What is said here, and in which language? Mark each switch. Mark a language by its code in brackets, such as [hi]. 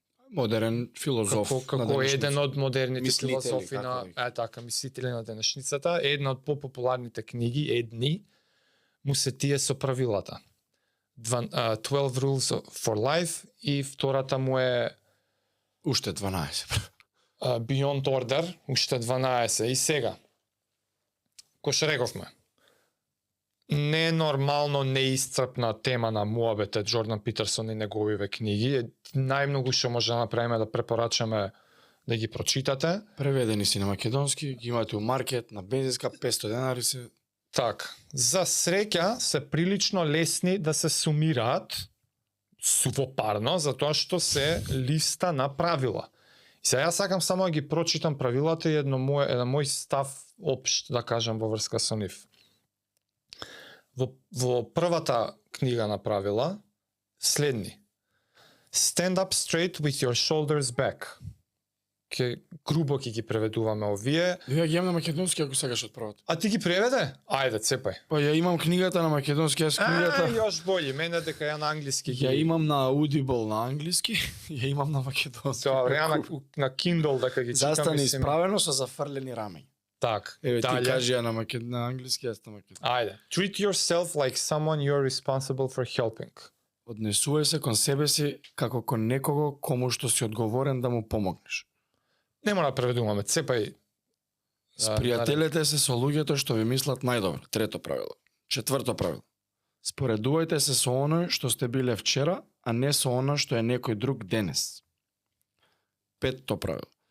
[mk] Модерен филозоф. Како еден од модерните Мислители, филозофи како на да така мислители на денешницата, една од популарните книги, едни му се тие со правилата. 12 Rules for Life и втората му е Уште 12. Beyond Order, уште 12. И сега, кој што рековме, не е нормално неисцрпна тема на муабете Џордан Питерсон и неговиве книги. Најмногу што може да направиме да препорачаме да ги прочитате. Преведени си на македонски, ги имате у маркет, на бензинска, 500 денари се. Так, за среќа се прилично лесни да се сумираат сувопарно, затоа што се листа на правила. И сега јас сакам само да ги прочитам правилата и еден мој став општ, да кажам, во врска со нив. Во првата книга на правила, следни. [en] Stand up straight with your shoulders back. [mk] Грубо ќе ги преведуваме овие. Ја ги имам на македонски ако сакаш од првото. А ти ги преведе? Ајде, цепај. Па ја имам книгата на македонски, јас книгата. [sr] Још бољи, [mk] мене дека ја на англиски ги. Ја имам на Audible на англиски, ја имам на македонски. Добре, ја на Kindle дека ги читам. Застани исправено со зафрлени рамења. Так, Еве ти дале. кажи ја на англиски, јас на македонски. Ајде. [en] Treat yourself like someone you're responsible for helping. [mk] Однесувај се кон себе си како кон некого кому што си одговорен да му помогнеш. Не мора да преведуваме, цепај. Спријателете се со луѓето што ви мислат најдобро. Трето правило. Четврто правило. Споредувајте се со оној што сте биле вчера, а не со оно што е некој друг денес. Петто правило.